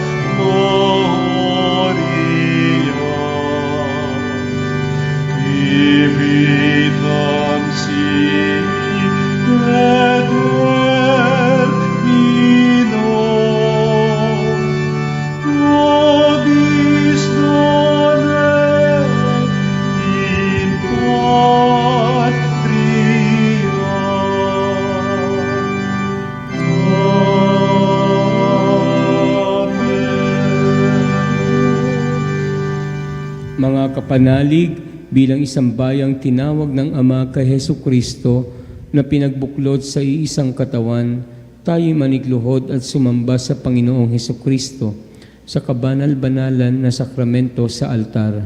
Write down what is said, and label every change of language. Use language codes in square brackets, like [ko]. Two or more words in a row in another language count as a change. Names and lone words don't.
[la] gloria, vitam sic et termino, nobis donet in patria. Amen. [tl] Mga kapanalig, bilang isang bayang tinawag ng Ama kay Hesukristo na pinagbuklod sa iisang katawan, tayo'y manigluhod at sumamba sa Panginoong Hesukristo sa kabanal-banalan na sakramento sa altar.